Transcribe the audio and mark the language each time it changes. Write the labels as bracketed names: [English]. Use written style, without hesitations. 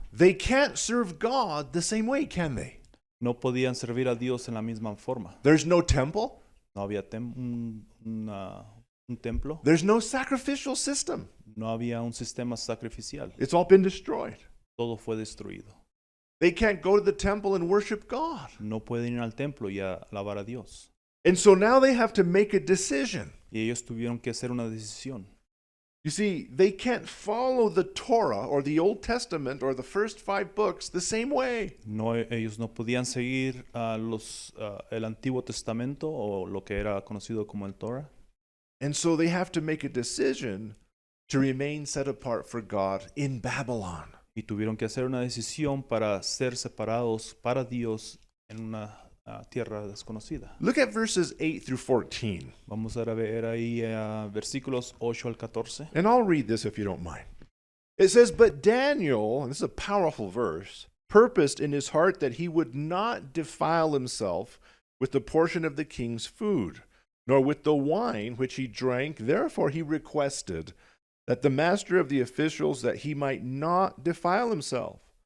[English] They can't serve God the same way, can they? [Spanish] No podían servir a Dios en la misma forma. [English] There's no temple. [Spanish] No había un templo. [English] There's no sacrificial system. [Spanish] No había un sistema sacrificial. [English] It's all been destroyed. [Spanish] Todo fue destruido. [English] They can't go to the temple and worship God. [Spanish] No pueden ir al templo y alabar a Dios. [English] And so now they have to make a decision. [Spanish] Y ellos tuvieron que hacer una decisión. [English] You see, they can't follow the Torah or the Old Testament or the first 5 books the same way. [Spanish] No, ellos no podían seguir el Antiguo Testamento o lo que era conocido como el Torah. [English] And so they have to make a decision to remain set apart for God in Babylon. [Spanish] Y tuvieron que hacer una decisión para ser separados para Dios en una tierra desconocida. [English] Look at verses 8 through 14. [Spanish] Vamos a ver ahí versículos 8 al 14. [English] And I'll read this if you don't mind. It says, But Daniel, and this is a powerful verse, purposed in his heart that he would not defile himself with the portion of the king's food, nor with the wine which he drank. Therefore he requested that the master of the officials, that he might not defile himself.